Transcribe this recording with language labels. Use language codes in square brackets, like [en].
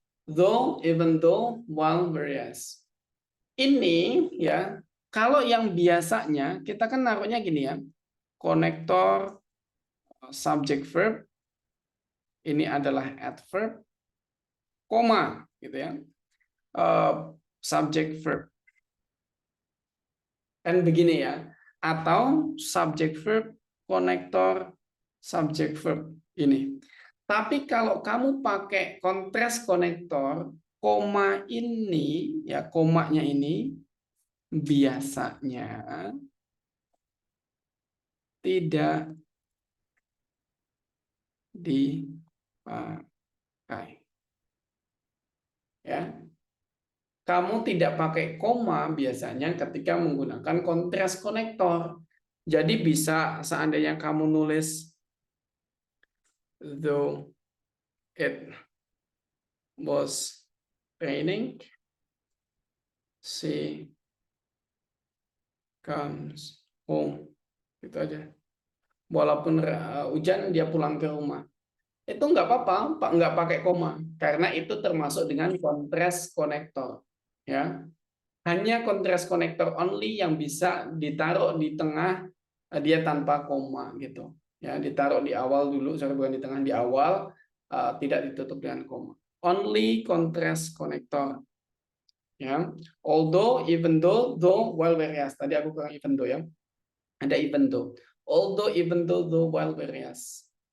[en] Though, even though, while, whereas. [id] Ini ya, kalau yang biasanya kita kan naruhnya gini ya. Konektor subject verb. Ini adalah adverb, koma gitu ya. Subject verb. Kan begini ya. Atau subject verb, konektor subject verb ini. Tapi kalau kamu pakai kontras konektor, koma ini ya, komanya ini biasanya tidak dipakai. Ya. Kamu tidak pakai koma biasanya ketika menggunakan kontras konektor. Jadi bisa seandainya kamu nulis [en] though it was raining, she comes home. [id] Gitu aja. Walaupun hujan dia pulang ke rumah. Itu nggak apa-apa, nggak pakai koma. Karena itu termasuk dengan kontras konektor. Ya. Hanya kontras konektor only yang bisa ditaruh di tengah dia tanpa koma gitu. Ya, ditaruh di awal dulu, sorry bukan di tengah, di awal, tidak ditutup dengan koma. [en] Only contrast connector. [id] Ya, although, even though, though, while, whereas. Tadi aku kurang even though ya. Ada even though. [en] Although, even though, while, whereas.